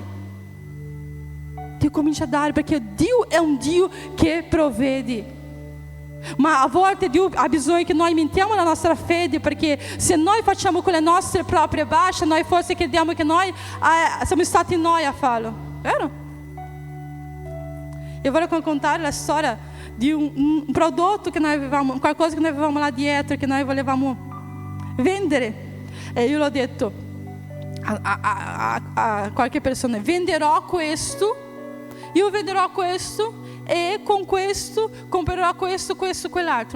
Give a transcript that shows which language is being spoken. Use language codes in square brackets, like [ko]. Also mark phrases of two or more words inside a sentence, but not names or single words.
[it] Dio comincia a dare, perché Dio è un Dio che provvede. Ma a volte Dio ha bisogno che noi aumentiamo la nostra fede, perché se noi facciamo con le nostre proprie baixa, noi forse crediamo che noi siamo stati noi a farlo, vero? [pt] Eu vou contar a [it] storia de prodotto che noi avevamo, qualcosa che noi avevamo là dietro, che noi volevamo vendere. E io l'ho detto a qualche persona, venderò questo, io venderò questo e con questo comprerò questo, quell'altro.